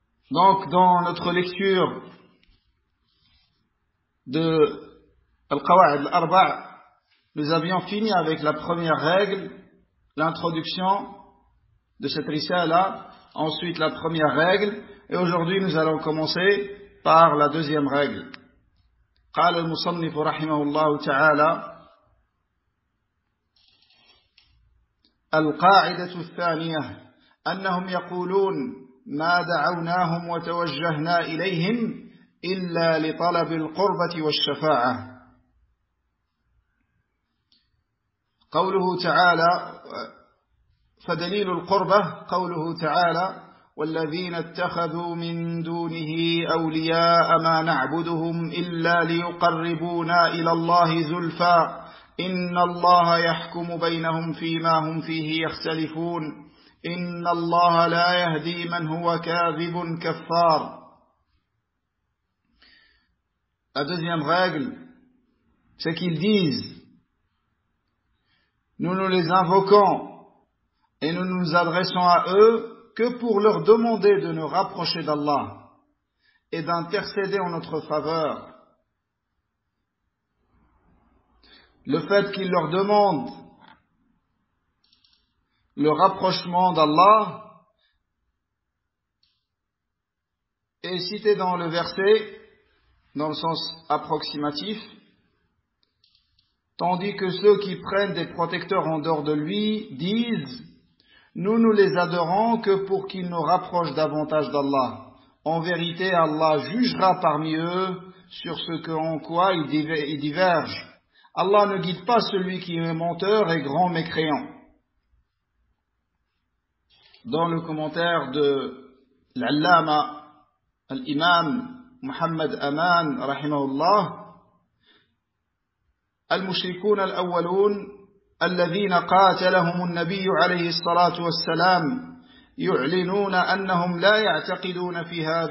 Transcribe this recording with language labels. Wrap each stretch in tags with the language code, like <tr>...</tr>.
<fr>Donc, dans notre lecture de Al-Qawa'id Al-Arba', nous avions fini avec la première règle, l'introduction de cette risala, ensuite la première règle, et aujourd'hui nous allons commencer par la deuxième règle.</fr> <ar>قال المصنف رحمه الله تعالى القاعدة الثانية أنهم يقولون ما دعوناهم وتوجهنا إليهم إلا لطلب القربة والشفاعة. قوله تعالى فدليل القربة قوله تعالى والذين اتخذوا من دونه أولياء ما نعبدهم إلا ليقربونا إلى الله زلفى إن الله يحكم بينهم فيما هم فيه يختلفون إن الله لا يهدي من هو كاذب كفار.</ar> <fr>La deuxième règle ce qu'ils disent. Nous nous les invoquons et nous nous adressons à eux que pour leur demander de nous rapprocher d'Allah et d'intercéder en notre faveur. Le fait qu'ils leur demandent le rapprochement d'Allah est cité dans le verset, dans le sens approximatif, tandis que ceux qui prennent des protecteurs en dehors de lui disent « Nous ne les adorons que pour qu'ils nous rapprochent davantage d'Allah. En vérité, Allah jugera parmi eux sur ce en quoi ils divergent. Allah ne guide pas celui qui est menteur et grand mécréant. » Dans le commentaire de l'Allama, l'imam Muhammad Aman, rahimahullah,</fr> <ar>المشركون الأولون الذين قاتلهم النبي عليه الصلاة والسلام يعلنون أنهم لا يعتقدون في</ar>